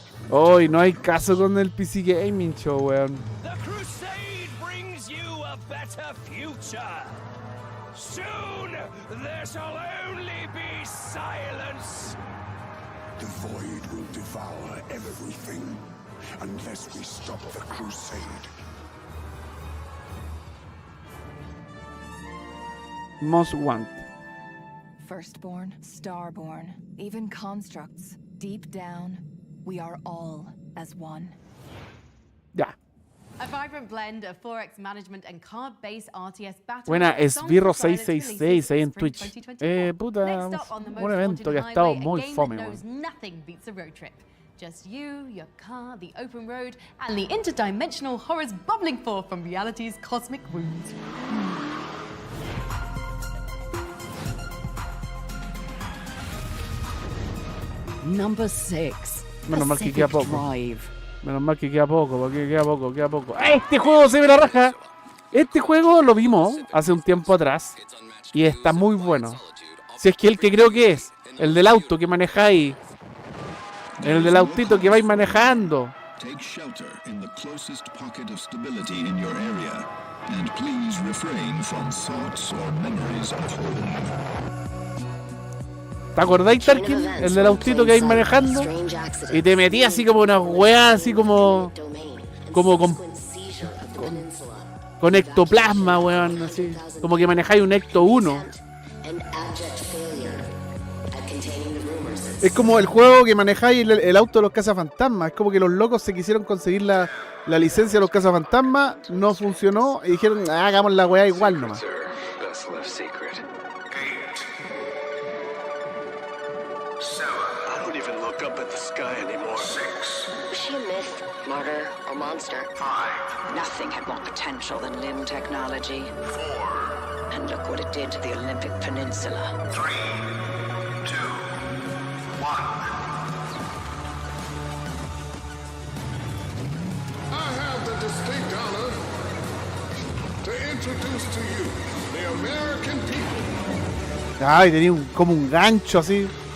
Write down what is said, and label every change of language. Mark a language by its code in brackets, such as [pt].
[es] Hoy no hay caso con el PC Gaming Show, weón. [en] The crusade brings you a better future. Soon there shall only be silence. The void will devour everything unless we stop the crusade. Most Want. Firstborn, starborn, even constructs. Deep down, we are all as one. [es] Ya. [en] A vibrant blend of 4X management and card-based RTS battles. [es] Buena, Esbirro 666 ahí en Twitch. Puta, un evento que ha estado muy fome, weón. [en] Nothing beats a road trip. Just you, your car, the open road, and the interdimensional horrors bubbling forth from reality's cosmic wounds. Number 6. [es] Menos mal que queda poco. Menos mal que queda poco, porque queda poco. Este juego se ve la raja. Este juego lo vimos hace un tiempo atrás y está muy bueno. Si es que el que creo que es, el del auto que manejáis. El del autito que vais manejando. [en] Take shelter in the closest pocket of stability in your area, and please refrain from thoughts or memories of home. [es] ¿Te acordáis, Tarkin? El del autito que vais manejando y te metí así como una weá, así como con ectoplasma, weón, así. Como que manejáis un Ecto 1. Es como el juego que manejáis el auto de los cazafantasmas. Es como que los locos se quisieron conseguir la licencia de los cazafantasmas, no funcionó y dijeron, hagamos la weá igual nomás. [en] Martyr or monster? 5. Nothing had more potential than limb technology. 4. And look what it did to the Olympic Peninsula. 3, 2, 1. I have the distinct honor to introduce to you the American people. [es] Ay, tenía como un gancho así.